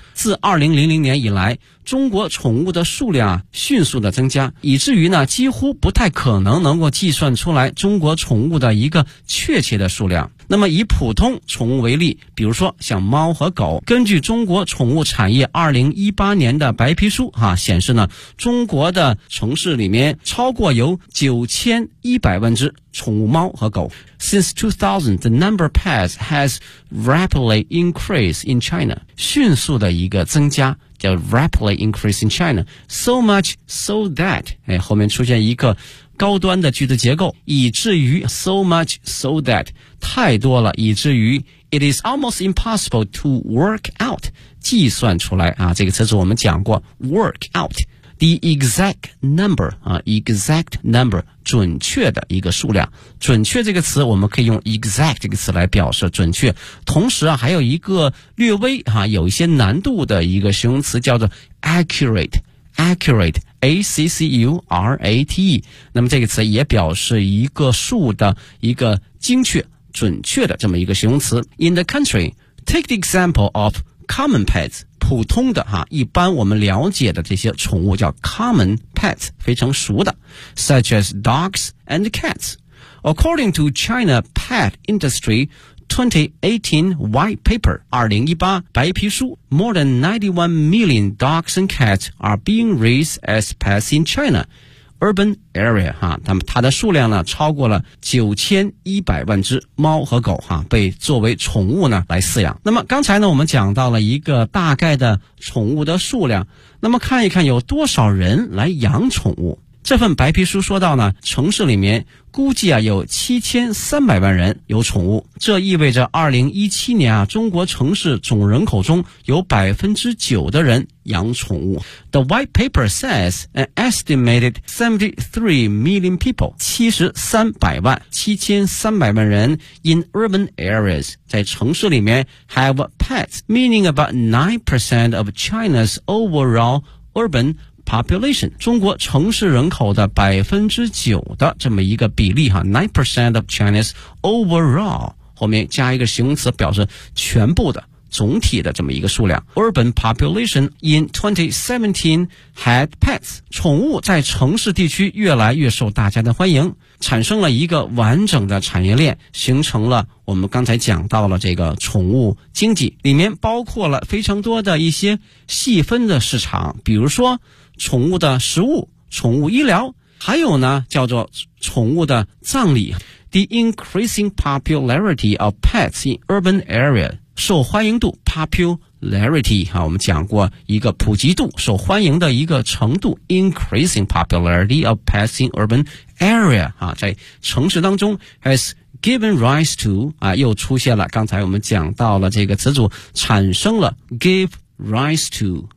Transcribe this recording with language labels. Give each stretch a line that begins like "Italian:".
Chinese: 自2000年以来，中国宠物的数量啊迅速的增加，以至于呢几乎不太可能能够计算出来中国宠物的一个确切的数量。那么以普通宠物为例，比如说像猫和狗，根据中国宠物产业2018年的白皮书啊显示呢，中国的城市里面超过有9100万只宠物猫和狗。
English: Since 2000, the number of pets has rapidly increased in China.
Chinese: 迅速的一个增加叫
English: rapidly increase in China. So much so that,
Chinese: 哎，后面出现一个高端的句子结构，以至于
English: so much so that,
Chinese: 太多了，以至于
English: it is almost impossible to work out,
Chinese: 计算出来啊，这个词是我们讲过 work out.
English: The exact number, exact number,
Chinese: 准确的一个数量。准确这个词我们可以用 exact 这个词来表示准确。同时啊还有一个略微有一些难度的一个形容词叫做 accurate, accurate, A-C-C-U-R-A-T-E。那么这个词也表示一个数的一个精确准确的这么一个形容词。
English: In the country, take the example of common pets.
Chinese: 普通的哈，一般我们了解的这些宠物叫
English: common pets,
Chinese: 非常熟的
English: ,such as dogs and cats. According to China Pet Industry 2018 White Paper,
Chinese: 2018白皮书
English: ,more than 91 million dogs and cats are being raised as pets in China. Urban area,
Chinese: 它的数量呢超过了9100万只猫和狗被作为宠物呢来饲养。那么刚才呢我们讲到了一个大概的宠物的数量，那么看一看有多少人来养宠物。这份白皮书说到呢，城市里面估计啊有7300万人有宠物，这意味着2017年啊中国城市总人口中有 9% 的人养宠物。
English: The white paper says an estimated 73 million people
Chinese: 7300万人
English: in urban areas
Chinese: 在城市里面
English: have pets, meaning about 9% of China's overall urban population,
Chinese: 中国城市人口的 9% 的这么一个比例
English: 9% of China's overall,
Chinese: 后面加一个形容词表示全部的总体的这么一个数量。
English: Urban population in 2017 had pets.
Chinese: 宠物在城市地区越来越受大家的欢迎，产生了一个完整的产业链，形成了我们刚才讲到了这个宠物经济，里面包括了非常多的一些细分的市场，比如说宠物的食物、宠物医疗，还有呢叫做宠物的葬礼。
English: The increasing popularity of pets in urban area
Chinese: 受欢迎度 popularity 我们讲过一个普及度受欢迎的一个程度
English: increasing popularity of pets in urban area
Chinese: 在城市当中
English: has given rise to
Chinese: 又出现了刚才我们讲到了这个词组产生了
English: give rise to